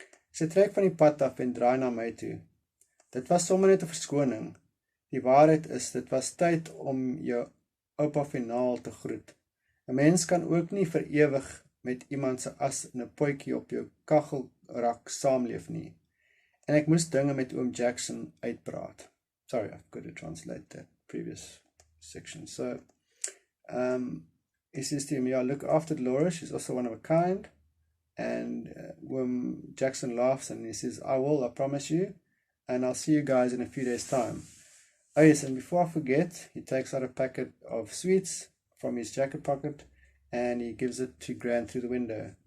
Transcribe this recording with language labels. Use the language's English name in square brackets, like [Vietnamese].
[Afrikaans] Sy trek van die pad af en draai na my toe. Dit was sommer net 'n verskoning. Die waarheid is, dit was tyd om jou oupa finaal te groet. 'n Mens kan ook nie vir ewig met iemand se as in 'n potjie op jou kachelrak saamleef nie. En ek moes dinge met oom Jackson uitpraat. [English] Sorry, I've got to translate that previous section. So, he says to him, yeah, look after Laura, she's also one of a kind. And oom Jackson laughs and he says, I will, I promise you. And I'll see you guys in a few days' time. Oh yes, and before I forget, he takes out a packet of sweets from his jacket pocket and he gives it to Gran through the window.